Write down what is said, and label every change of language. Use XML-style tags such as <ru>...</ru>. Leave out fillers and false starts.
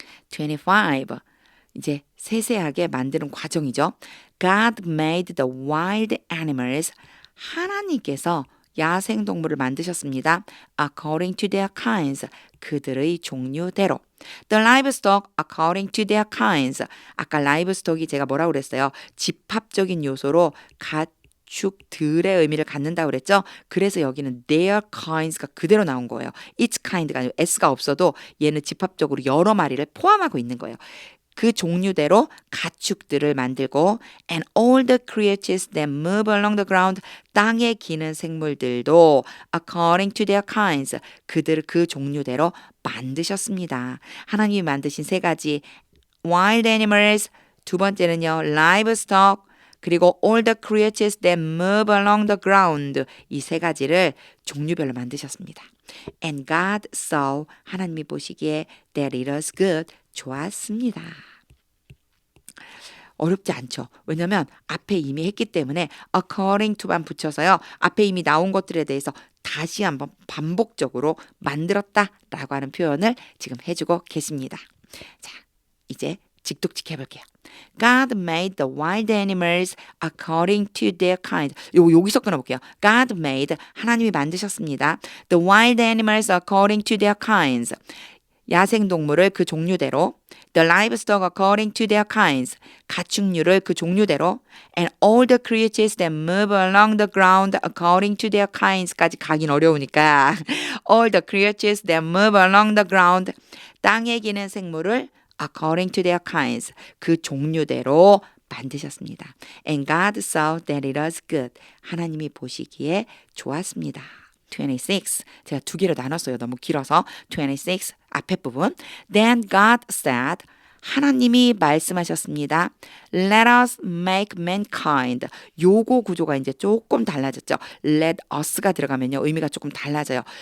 <ko>25 이제 세세하게 만드는 과정이죠.</ko> <en>God made the wild animals</en> <ko>하나님께서 야생동물을 만드셨습니다.</ko> <en>According to their kinds</en> <ko>그들의 종류대로</ko> <en>The livestock according to their kinds</en> <ko>아까 livestock이 제가 뭐라고 그랬어요? 집합적인 요소로 가축들의 의미를 갖는다고 그랬죠? 그래서 여기는</ko> <en>their kinds</en> <ko>가 그대로 나온 거예요.</ko> <en>each kind</en> <ko>가 아니고 s가 없어도 얘는 집합적으로 여러 마리를 포함하고 있는 거예요. 그 종류대로 가축들을 만들고</ko> <en>and all the creatures that move along the ground</en> <ko>땅에 기는 생물들도</ko> <en>according to their kinds</en> <ko>그들 그 종류대로 만드셨습니다. 하나님이 만드신 세 가지 wild animals 두 번째는요 livestock 그리고</ko> <en>all the creatures that move along the ground</en> <ko>이 세 가지를 종류별로 만드셨습니다.</ko> <en>And God saw</en> <ko>하나님이 보시기에</ko> <en>that it was good</en> <ko>좋았습니다. 어렵지 않죠. 왜냐하면 앞에 이미 했기 때문에 according to만 붙여서요. 앞에 이미 나온 것들에 대해서 다시 한번 반복적으로 만들었다라고 하는 표현을 지금 해주고 계십니다. 자, 이제 직독직 해볼게요.</ko> <en>God made the wild animals according to their kind.</en> <ko>여기서 끊어볼게요.</ko> <en>God made</en> <ko>하나님이 만드셨습니다.</ko> <en>The wild animals according to their kinds.</en> <ko>야생동물을 그 종류대로</ko> <en>The livestock according to their kinds</en> <ko>가축류를 그 종류대로</ko> <en>And all the creatures that move along the ground according to their kinds까지</en> <ko>가긴 어려우니까</ko> <en>All the creatures that move along the ground</en> <ko>땅에 기는 생물을</ko> <en>according to their kinds</en> <ko>그 종류대로 만드셨습니다.</ko> <en>And God saw that it was good</en> <ko>하나님이 보시기에 좋았습니다. 26 제가 두 개로 나눴어요. 너무 길어서 26 앞에 부분</ko> <en>Then God said</en> <ko>하나님이 말씀하셨습니다.</ko> <en>Let us make mankind.</en> <ko>요거 구조가 이제 조금 달라졌죠. Let us가 들어가면요. 의미가 조금 달라져요.</ko>